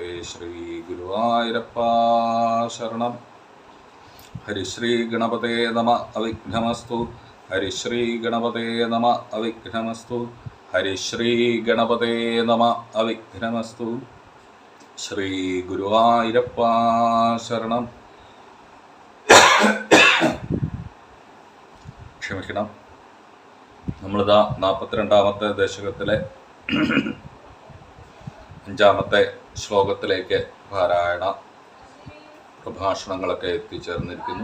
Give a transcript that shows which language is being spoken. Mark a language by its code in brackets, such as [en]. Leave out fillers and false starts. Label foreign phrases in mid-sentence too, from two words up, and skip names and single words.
[sa] श्रीगुरुवायूरप्पा शरणं। हरिश्री गणपते नमः अविघ्नमस्तु। हरिश्री गणपते नमः अविघ्नमस्तु। हरिश्री गणपते नमः अविघ्नमस्तु। श्रीगुरुवायूरप्पा शरणं। [ml] ക്ഷമിക്കണം, നമ്മളിതാ 42ാമത്തെ ദശകത്തിലെ 5ാമത്തെ ശ്ലോകത്തിലേക്ക് പാരായണ പ്രഭാഷണങ്ങളൊക്കെ എത്തിച്ചേർന്നിരിക്കുന്നു.